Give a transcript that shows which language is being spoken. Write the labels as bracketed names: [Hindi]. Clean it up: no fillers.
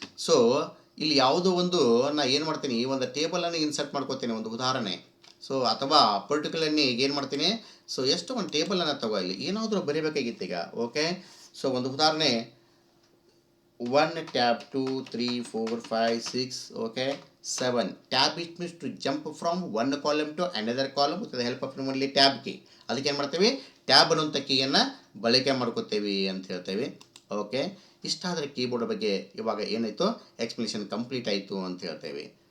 [Kannada] So ಇಲ್ಲಿ ಯಾವುದೋ ಒಂದು ನಾ ಏನು ಮಾಡ್ತೀನಿ, ಈ ಒಂದು ಟೇಬಲನ್ನು ಇನ್ಸರ್ಟ್ ಮಾಡ್ಕೋತೀನಿ, ಒಂದು ಉದಾಹರಣೆ. ಸೊ ಅಥವಾ ಪರ್ಟಿಕ್ಯುಲರ್ನಿ ಈಗ ಏನು ಮಾಡ್ತೀನಿ, ಸೊ ಎಷ್ಟು ಒಂದು ಟೇಬಲನ್ನು ತಗೋ, ಇಲ್ಲಿ ಏನಾದರೂ ಬರೀಬೇಕಾಗಿತ್ತು ಈಗ. ಓಕೆ, ಸೊ ಒಂದು ಉದಾಹರಣೆ 1 tab 2 3 4 5 6 okay 7. [English] Tab it means to jump from one column to another column with the help of only tab key. [Kannada] ಅದಕ್ಕೆ ಏನು ಮಾಡ್ತೀವಿ, ಟ್ಯಾಬ್ ಅನ್ನುವಂಥ ಕೀಯನ್ನು ಬಳಕೆ ಮಾಡ್ಕೋತೀವಿ ಅಂತ ಹೇಳ್ತೇವೆ. ಓಕೆ, ಇಷ್ಟಾದರೆ ಕೀಬೋರ್ಡ್ ಬಗ್ಗೆ ಇವಾಗ ಏನಾಯಿತು, ಎಕ್ಸ್ಪ್ಲನೇಷನ್ ಕಂಪ್ಲೀಟ್ ಆಯಿತು ಅಂತ ಹೇಳ್ತೇವೆ.